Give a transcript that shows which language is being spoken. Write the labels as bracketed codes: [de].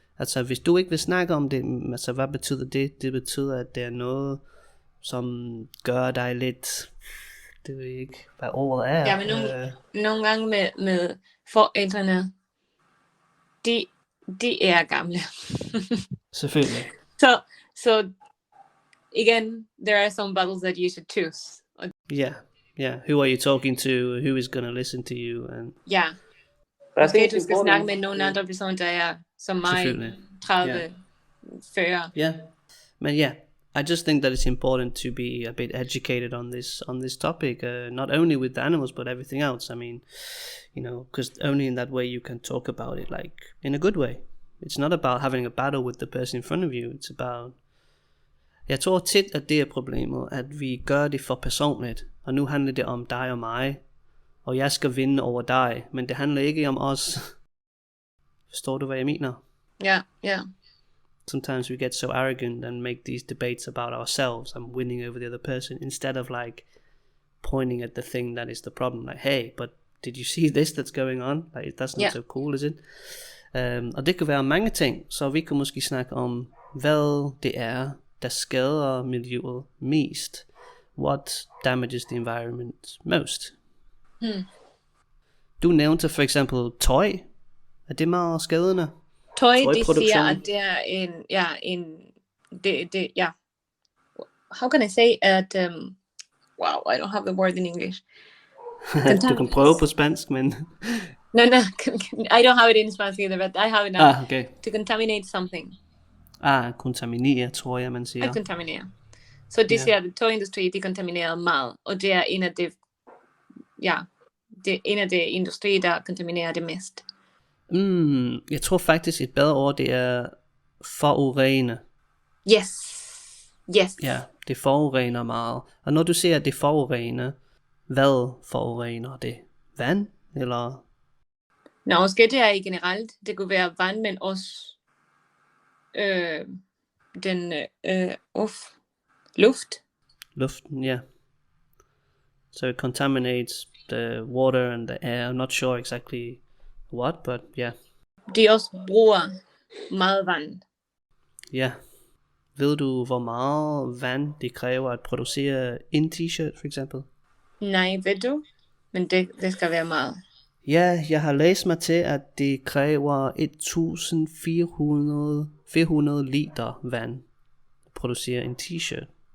[da] Altså, hvis du ikke vil snakke om det, altså, hvad betyder det? Det betyder, at det er noget, som gør dig lidt Det er ikke, hvad ordet er. Ja, men nogle gange med forældrene, de er gamle. Selvfølgelig. [en] So again, there are some battles that you should choose. Yeah. Who are you talking to? Who is going to listen to you? And [da] måske du skal snakke med nogle andre personer, der er som mig, 30, 40. [en] Yeah, but I just think that it's important to be a bit educated on this topic, not only with the animals but everything else. I mean, because only in that way you can talk about it like in a good way. It's not about having a battle with the person in front of you. It's about. [da] Jeg tror tit, at det er problemet, at vi gør det for personligt, og nu handler det om dig og mig, og jeg skal vinde over dig, men det handler ikke om os. Forstår du, hvad jeg mener? [en] Yeah. Sometimes we get so arrogant and make these debates about ourselves and winning over the other person, instead of like pointing at the thing that is the problem. Like, hey, but did you see this that's going on? Like, that's not so cool, is it? [da] Og det kan være mange ting, så vi kan måske snakke om, hvad det er, der skader miljøet mest. [en] What damages the environment most? [da] Du nævnte for eksempel tøj. Er det meget skadende? Tøj, det siger, at det er [en] how can I say at wow, I don't have the word in English. [da] Du kan prøve på spansk, men [en] no, I don't have it in Spanish either, but I have it now. Okay. To contaminate something. [da] Kontaminere, tror jeg, man siger. Kontaminere. Så det siger, at tøjindustri, de kontaminerer meget, og det er en af det en af de industrier, der kontaminerer det mest. Jeg tror faktisk et bedre ord, det er forurene. [en] Yes. [da] Ja, det forurener meget. Og når du siger, at det forurener, hvad forurener det? Vand, eller? Nå, måske det er generelt. Det kunne være vand, men også luft. Luften, yeah. [en] So it contaminates the water and the air. I'm not sure exactly what, but yeah. [da] De også bruger meget vand. Ja. Ved du, hvor meget vand det kræver at producere en t-shirt, for eksempel? Nej, ved du? Men det skal være meget. Ja, jeg har læst mig til, at det kræver 1400 liter vand at producere en t-shirt.